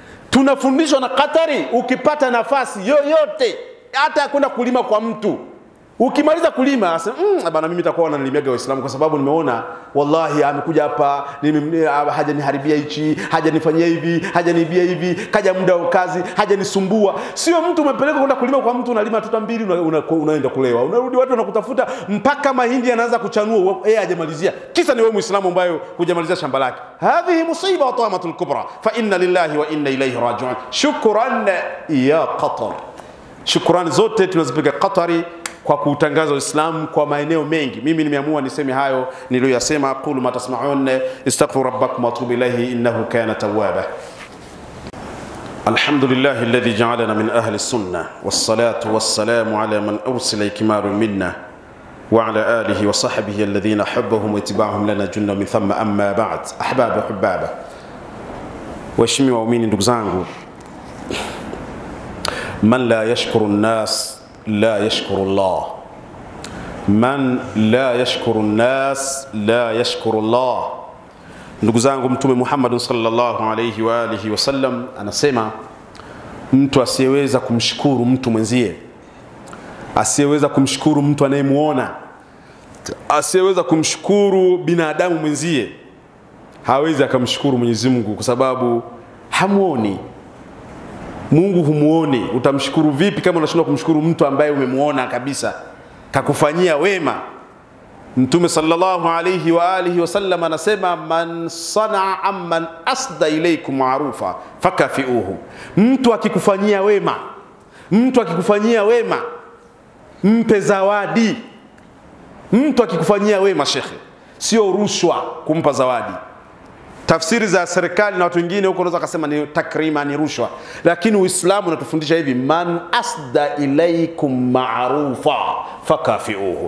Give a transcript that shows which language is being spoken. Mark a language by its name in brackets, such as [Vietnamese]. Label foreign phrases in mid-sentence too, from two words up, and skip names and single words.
[Swahili] Tunafundishwa na Qatari, ukipata nafasi yoyote, hata kwenda kulima kwa mtu, Ukimaliza kulima asema bana mimi nitakuwa nalimiaga Waislamu kwa sababu nimeona wallahi amekuja hapa hajaniharibia hichi, hajanifanyia hivi, hajaniibia hivi, kaja muda wa kazi, hajanisumbua. Sio mtu umepeleka kwenda kulima kwa mtu unalima tuta mbili unaenda kulewa. Unarudi watu wanakutafuta mpaka mahindi yanaanza kuchanua yeye hajamalizia. Kisa ni wewe Muislamu ambaye hujamalizia shamba lake. [Arabic] هذه مصيبة الطامة الكبرى فإنا لله وإنا إليه راجعون. شكرا يا Qatar. [Swahili] Shukrani zote tunazipiga Qatari kwa kutangaza Uislamu kwa maeneo mengi. Mimi nimeamua niseme hayo niliyosema. [Arabic] أقول ما تسمعون استغفروا ربكم وتوبوا إليه إنه كان توابا. الحمد لله الذي جعلنا من أهل السنة والصلاة والسلام على من أرسل إكمالا منا وعلى آله وصحبه الذين حبهم واتباعهم لنا جنة من ثم أما بعد. أحبابا أحبابا, [Swahili] waheshimiwa waumini, ndugu zangu, [Arabic] من لا يشكر الناس لا يشكر الله. من لا يشكر الناس لا يشكر الله. [Swahili] Ndugu zangu, Mtume Muhammad [Arabic] صلى الله عليه وعلى آله وسلم [Swahili] anasema mtu asiyeweza kumshukuru mtu mwenzie, asiyeweza kumshukuru mtu anayemuona, asiyeweza kumshukuru binadamu mwenzie, hawezi akamshukuru Mwenyezi Mungu kwa sababu hamuoni. Mungu humuoni, utamshukuru vipi kama unashindwa kumshukuru mtu ambaye umemuona kabisa kakufanyia wema? [Arabic] Mtume صلى الله عليه وعلى آله وسلم anasema من صنع عمن أسدى إليكم معروفا فكافئوه. [Swahili] Mtu akikufanyia wema, mtu akikufanyia wema mpe zawadi. Mtu akikufanyia wema shekhe, sio rushwa kumpa zawadi. Tafsiri za serikali na watu wengine huko unaweza kusema ni takrima, ni rushwa, lakini Uislamu unatufundisha hivi, [Arabic] من أسدى إليكم معروفا فكافئوه.